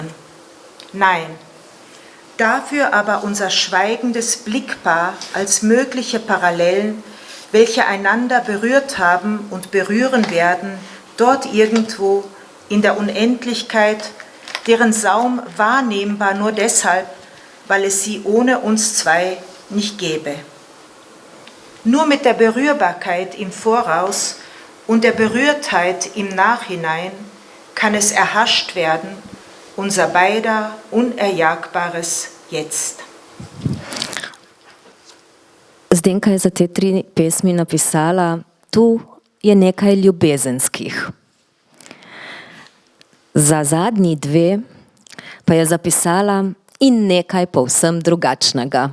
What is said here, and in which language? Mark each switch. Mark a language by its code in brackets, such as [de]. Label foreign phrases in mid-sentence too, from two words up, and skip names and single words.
[de] Nein, dafür aber unser schweigendes Blickpaar als mögliche Parallelen, welche einander berührt haben und berühren werden, dort irgendwo in der Unendlichkeit, deren Saum wahrnehmbar nur deshalb, weil es sie ohne uns zwei nicht gäbe. Nur mit der Berührbarkeit im Voraus und der Berührtheit im Nachhinein kann es erhascht werden, unser beider unerjagbares Jetzt. [sl] Zdenka je za te 3 pesmi napisala, tu je nekaj ljubezenskih. Za zadnji 2 pa je zapisala in nekaj povsem drugačnega.